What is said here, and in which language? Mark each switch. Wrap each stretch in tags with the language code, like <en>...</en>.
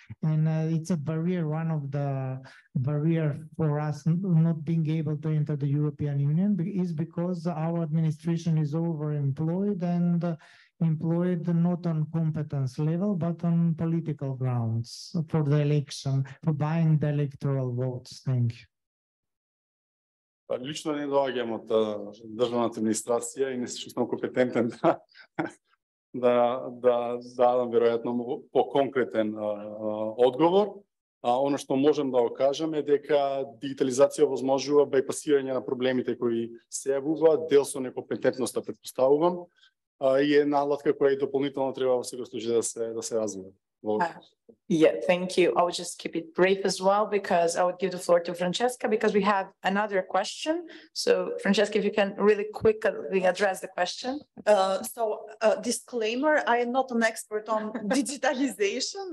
<en>And it's a barrier, one of the barrier for us not being able to enter the European Union is because our administration is overemployed and employed not on competence level, but on political grounds for the election, for buying the electoral votes. Thank you.</en> <mk>Лично не доаѓам од државната администрација и не се чувствам компетентен да дадам веројатно по-конкретен одговор. Оно што можем да го кажам е дека дигитализација возможува бајпасирање на проблемите кои се јавуваат, дел со некомпетентноста претпоставувам, и е алатка која и дополнително треба во секој случај да се развива.</mk> <en>Yeah, thank you. I would just keep it brief as well because I would give the floor to Francesca because we have another question. So Francesca, if you can really quickly address the question. Disclaimer, I am not an expert on digitalization.</en>